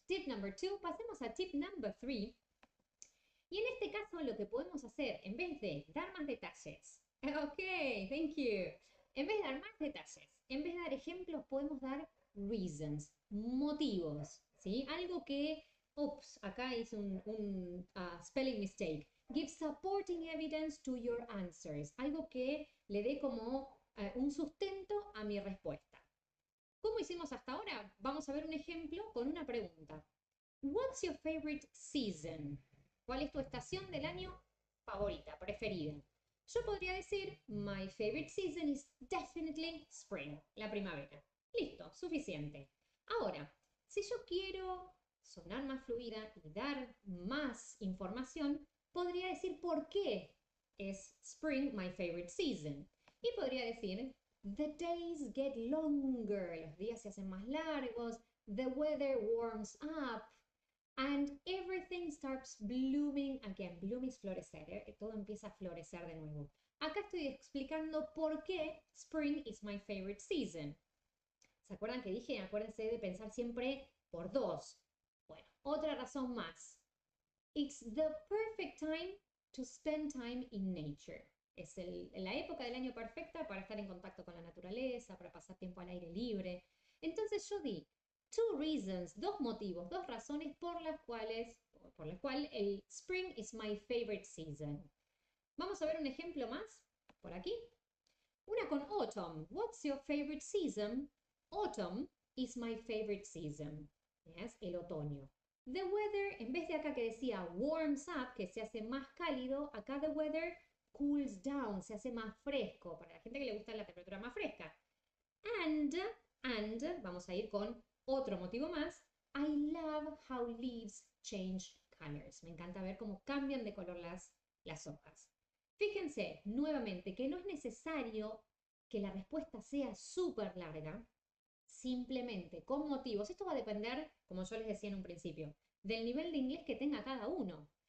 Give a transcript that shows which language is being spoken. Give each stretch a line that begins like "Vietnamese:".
Spanish: Tip number 2, pasemos a tip number 3. Y en este caso lo que podemos hacer, en vez de dar más detalles,
English: ok, thank you.
Spanish: En vez de dar más detalles, en vez de dar ejemplos, podemos dar reasons, motivos, ¿sí? Algo que, acá hice un spelling mistake.
English: Give supporting evidence to your answers.
Spanish: Algo que le dé como un sustento a mi respuesta. ¿Cómo hicimos hasta ahora? Vamos a ver un ejemplo con una pregunta.
English: What's your favorite season?
Spanish: ¿Cuál es tu estación del año favorita, preferida? Yo podría decir,
English: my favorite season is definitely spring,
Spanish: la primavera. Listo, suficiente. Ahora, si yo quiero sonar más fluida y dar más información, podría decir por qué es spring
English: my favorite season.
Spanish: Y podría decir,
English: the days get longer,
Spanish: los días se hacen más largos,
English: the weather warms up, and everything starts blooming again.
Spanish: Bloom is florecer, todo empieza a florecer de nuevo. Acá estoy explicando por qué
English: spring is my favorite season.
Spanish: ¿Se acuerdan que dije? Acuérdense de pensar siempre por dos. Bueno, otra razón más.
English: It's the perfect time to spend time in nature.
Spanish: Es la época del año perfecta para estar en contacto con la naturaleza, para pasar tiempo al aire libre. Entonces yo di two reasons, dos motivos, dos razones por las cuales el
English: spring is my favorite season.
Spanish: Vamos a ver un ejemplo más por aquí. Una con autumn.
English: What's your favorite season? Autumn is my favorite season.
Spanish: Yes, el otoño. The weather, en vez de acá que decía warms up, que se hace más cálido, acá
English: the weather cools down,
Spanish: se hace más fresco, para la gente que le gusta la temperatura más fresca. And, vamos a ir con otro motivo más.
English: I love how leaves change colors.
Spanish: Me encanta ver cómo cambian de color las hojas. Fíjense nuevamente que no es necesario que la respuesta sea súper larga, simplemente con motivos. Esto va a depender, como yo les decía en un principio, del nivel de inglés que tenga cada uno.